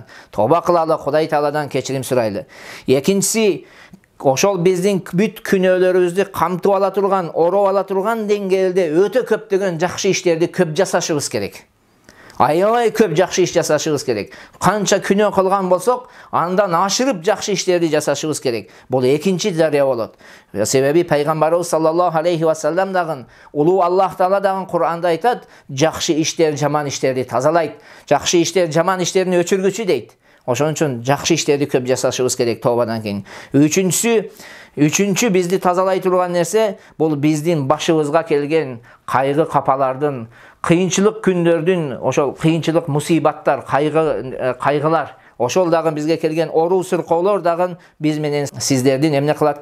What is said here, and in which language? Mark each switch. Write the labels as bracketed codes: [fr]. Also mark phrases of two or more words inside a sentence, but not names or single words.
[ky] Тооба кылалы, Кудай Тааладан кечирим сурайлы. Экинчиси, ошол биздин бүт күнөөлөрүбүздү камтып ала турган, ороп ала турган деңгээлде өтө көптөгөн жакшы иштерди көп жасашыбыз керек. Аябай көп жакшы иш жасашыбыз керек. Канча күнөө кылган болсок, андан ашырып жакшы иштерди жасашыбыз керек. Бул экинчи дарыя болот. Себеби пайгамбарыбыз [ar] صلى الله عليه وسلم [ky] дагы, улуу Аллах Таала дагы Кур'анда айтат, жакшы иштер жаман иштерди тазалайт, жакшы иштер жаман иштерин өчүргүчү дейт. Ошон үчүн жакшы иштерди көп жасашыбыз керек тообадан кийин. Үчүнчү бизди тазалай турган нерсе, бул биздин башыбызга келген кайгы капалардын, кыйынчылык күндөрдүн, ошол кыйынчылык мусибаттар, кайгылар, ошол дагы бизге келген оруу сыркоолор дагы биз менен сиздердин эмне кылат?